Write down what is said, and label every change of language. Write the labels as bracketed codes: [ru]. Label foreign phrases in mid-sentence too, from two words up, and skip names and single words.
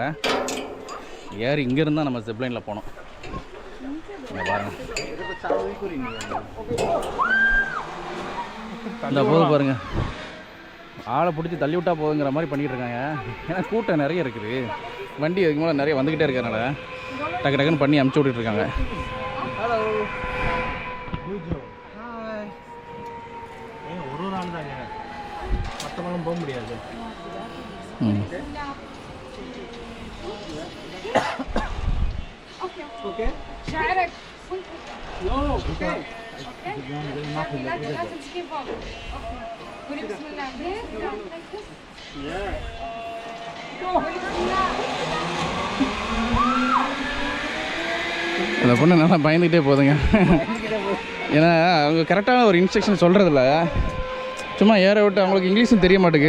[ta] ஏறி இங்கேருந்து தான் நம்ம ஜிப்லைனில் போனோம். இங்கே பாருங்கள், இந்த போது பாருங்கள், ஆளை பிடிச்சி தள்ளி விட்டா போகுங்கிற மாதிரி பண்ணிகிட்டு இருக்காங்க. ஏன்னா கூட்டம் நிறைய இருக்குது, வண்டி அதுக்கு மேலே நிறைய வந்துக்கிட்டே இருக்கிறதுனால டக்கு டக்குன்னு பண்ணி அமுச்சு விட்டுட்ருக்காங்க. ஒரு நாள் தாங்க, மற்றவங்களும் போக முடியாது. [ar] اوكي شعرك [en] no okay [ar] لازم تجيب فوق. قولي بسم الله. [ta] அந்த பொண்ணு நல்லா பயந்துக்கிட்டே போகுதுங்க. ஏன்னா அவங்க கரெக்டான ஒரு இன்ஸ்ட்ரக்ஷன் சொல்கிறதில்ல, சும்மா ஏற விட்டு அவங்களுக்கு இங்கிலீஷும் தெரிய மாட்டேங்குது.